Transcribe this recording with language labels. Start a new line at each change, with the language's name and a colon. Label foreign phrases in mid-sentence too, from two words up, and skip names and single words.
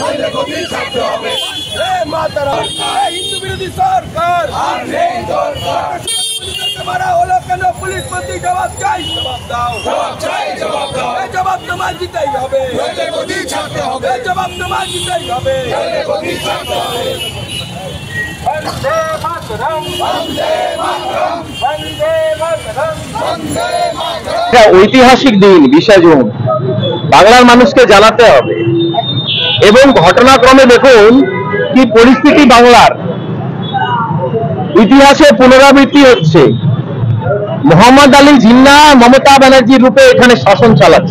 Bangla: মাতারাম, হিন্দু বিরোধী সরকার মারা হলো কেন পুলিশ বন্দী, জবাব চাই, জবাব দাও, এই জবাব তোমায় দিতেই হবে, এই জবাব তোমায় দিতেই হবে।
Sanskrit: वंदे मातरम, वंदे मातरम, वंदे मातरम, वंदे मातरम।
Bangla: ঐতিহাসিক দিন 20শে জুন বাংলার মানুষকে জানাতে হবে এবং ঘটনাক্রমে দেখুন কি পরিস্থিতি বাংলার ইতিহাসে পুনরাবৃত্তি হচ্ছে। মোহাম্মদ আলী জিন্না মমতা ব্যানার্জির রূপে এখানে শাসন চালাচ্ছে।